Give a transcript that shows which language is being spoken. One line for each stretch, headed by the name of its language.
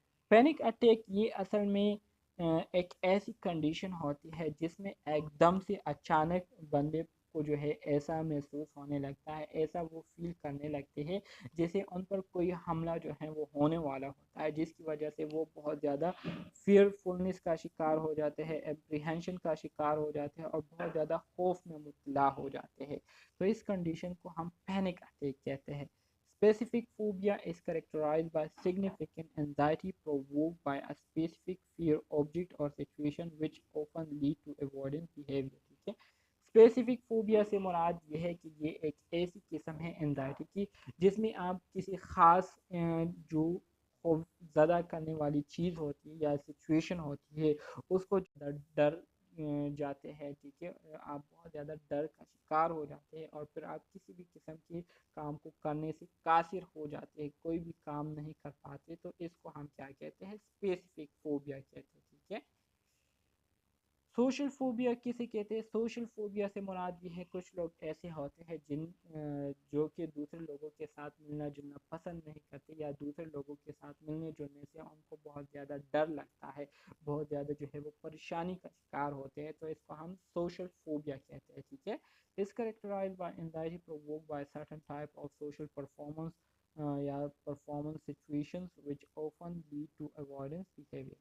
Urdu: Panic attack یہ اصل میں ایک ایسی کنڈیشن ہوتی ہے جس میں ایک دم سے اچانک بندے کو جو ہے ایسا محسوس ہونے لگتا ہے, ایسا وہ فیل کرنے لگتے ہیں جیسے ان پر کوئی حملہ جو ہے وہ ہونے والا ہوتا ہے, جس کی وجہ سے وہ بہت زیادہ فیئرفulness کا شکار ہو جاتے ہیں, اپریہینشن کا شکار ہو جاتے ہیں اور بہت زیادہ خوف میں مبتلا ہو جاتے ہیں. تو اس کنڈیشن کو ہم پینک اٹیک کہتے ہیں.
English: Specific phobia is characterized by significant anxiety provoked by a specific fear object or situation which often lead to avoidance behavior.
Urdu: ٹھیک ہے. اسپیسیفک فوبیا سے مراد یہ ہے کہ یہ ایک ایسی قسم ہے انزائٹی کی جس میں آپ کسی خاص جو خوف زدہ کرنے والی چیز ہوتی ہے یا سچویشن ہوتی ہے اس کو ڈر جاتے ہیں. ٹھیک ہے. آپ بہت زیادہ ڈر کا شکار ہو جاتے ہیں اور پھر آپ کسی بھی قسم کی کام کو کرنے سے قاصر ہو جاتے ہیں, کوئی بھی کام نہیں کر پاتے. تو اس کو ہم کیا کہتے ہیں؟ اسپیسیفک فوبیا کہتے ہیں. ٹھیک ہے. سوشل فوبیا کسے کہتے ہیں؟ سوشل فوبیا سے مراد یہ ہے کچھ لوگ ایسے ہوتے ہیں جو کہ دوسرے لوگوں کے ساتھ ملنا جلنا پسند نہیں کرتے, یا دوسرے لوگوں کے ساتھ ملنے جلنے سے ان کو بہت زیادہ ڈر لگتا ہے, بہت زیادہ جو ہے وہ پریشانی کا شکار ہوتے ہیں. تو اس کو ہم سوشل فوبیا کہتے ہیں. ٹھیک ہے.
English: اس characterized by anxiety provoked by certain type of social performance یا performance situations which often lead to avoidance behavior.